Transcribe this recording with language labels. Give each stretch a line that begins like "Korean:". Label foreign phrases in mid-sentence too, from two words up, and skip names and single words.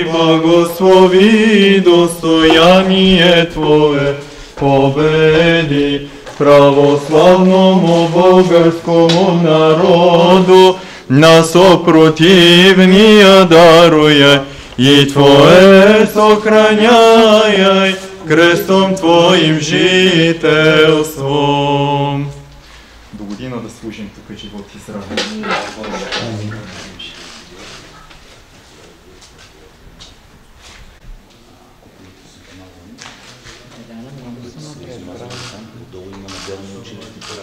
Church Slavic: благослови достояние Твое, победи православному българскому народу, на сопротивния даруя, и Твое сохраняй, крестом Твоим жителством.
Bulgarian: До година да служим тук живот и здраве. Долу има наделни ученици.